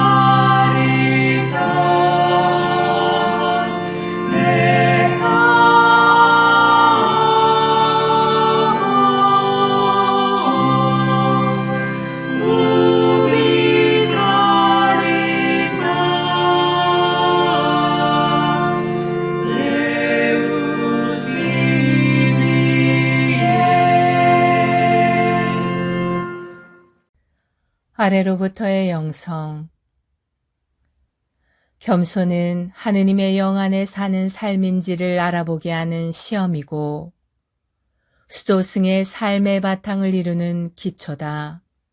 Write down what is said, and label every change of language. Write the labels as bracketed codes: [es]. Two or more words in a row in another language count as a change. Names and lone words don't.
[la] caritas et amor, ubi caritas Deus ibi es. [ko] 아래로부터의 영성. 겸손은 하느님의 영 안에 사는 삶인지를 알아보게 하는 시험이고 수도승의 삶의 바탕을 이루는 기초다.